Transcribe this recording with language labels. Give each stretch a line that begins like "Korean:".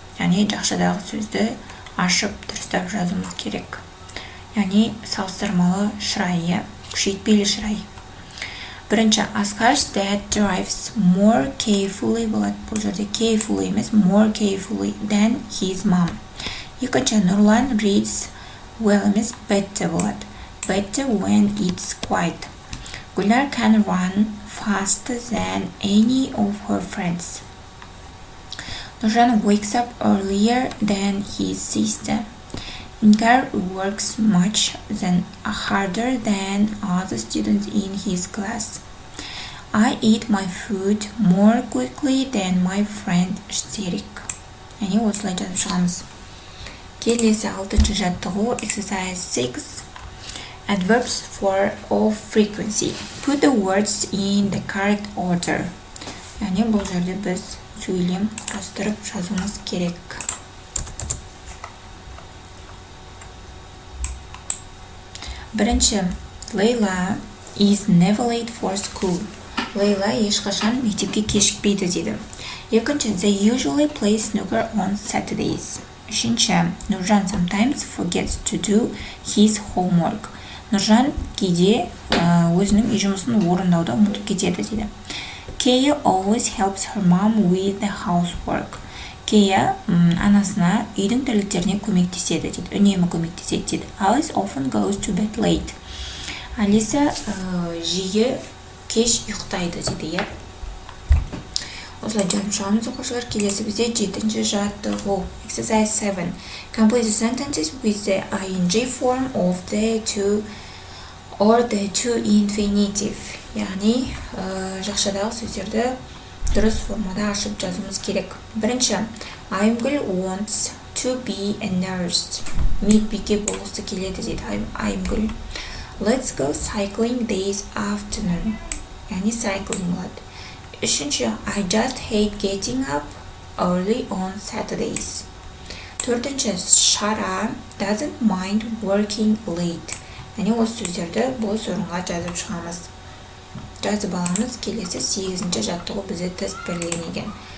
Kazakh: Яғни жақшадағы сөзді ашып дұрыстап жазуымыз керек. Яғни салыстырмалы шырайы, күшейтпелі шырай. Бірінші,
English: Askar's dad drives more carefully
Kazakh: болады. Бұл жерде
English: carefully
Kazakh: емес,
English: more carefully than his mom.
Kazakh: Екінші, Нұрлан
English: reads well
Kazakh: емес,
English: better
Kazakh: болады.
English: Better when it's quiet. Гүлнар can run faster than any of her friends. Нұржан wakes up earlier than his sister. Inkar works much harder than other students in his class. I eat my food more quickly than my friend Shtirik.
Kazakh: Яғни осылай жазып шығамыз. Келесі 6-ші жаттығу,
English: exercise 6. Adverbs of frequency. Put the words in the correct order.
Kazakh: Яғни бұл жерде біз сөйлем құрастырып жазуымыз керек. Бірінші,
English: Layla is never late for school.
Kazakh: Layla ешқашан мектепке кешікпейді дейді. Екінші,
English: they usually play snooker on Saturdays.
Kazakh: Үшінші,
English: Нұржан sometimes forgets to do his homework.
Kazakh: Нұржан кейде өзінің үй жұмысын орындауды ұмытып кетеді дейді.
English: Kaya always helps her mom with the housework.
Kazakh: Kaya анасына үйдің тірліктеріне көмектеседі дейді, үнемі көмектеседі дейді.
English: Alice often goes to bed late.
Kazakh: Алиса жиі кеш ұйықтайды дейді. Осылай жазып шығамыз оқушылар. Келесі бізде 7-ші жаттығу.
English: Exercise 7. Complete the sentences with the ing form of the to or the to infinitive.
Kazakh: Яғни жақшадағы сөздерді дұрыс формада ашып жазуымыз керек. Бірінші,
English: Айымгүл wants to be a nurse.
Kazakh: Медбике болғысы келеді дейді Айымгүл.
English: Let's go cycling this afternoon.
Kazakh: Яғни cycling болады. Үшінші,
English: I just hate getting up early on Saturdays.
Kazakh: Төртінші,
English: Shara doesn't mind working late.
Kazakh: Яғни осы сөздерді бос орынға жазып шығамыз. Жазып аламыз. Келесі 8-ші жаттығу бізде тест белгіленген.